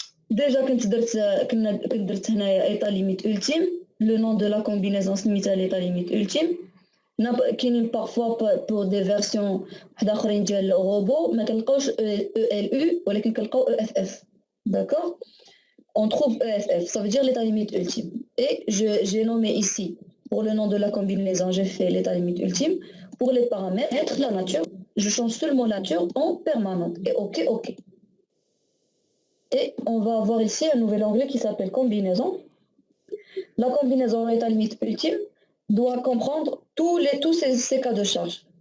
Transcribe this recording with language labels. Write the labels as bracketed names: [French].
[French] déjà [Arabic] كنت درت هنايا [French] état limite ultime, le nom de la combinaison [Arabic] سميتها [French] l'état limite ultime. [Arabic] كاينين [French] parfois pour des versions [Arabic] واحد اخرين ديال robot ما كنلقاوش ELU ولكن كنلقاو EFF. [French] D'accord? On trouve EFF, ça veut dire l'état limite ultime. Et j'ai nommé ici, pour le nom de la combinaison, j'ai fait l'état limite ultime. Pour les paramètres, la nature, je change seulement la nature en permanente. Et OK, OK. Et on va avoir ici un nouvel onglet qui s'appelle combinaison. La combinaison état limite ultime doit comprendre tous ces cas de charge.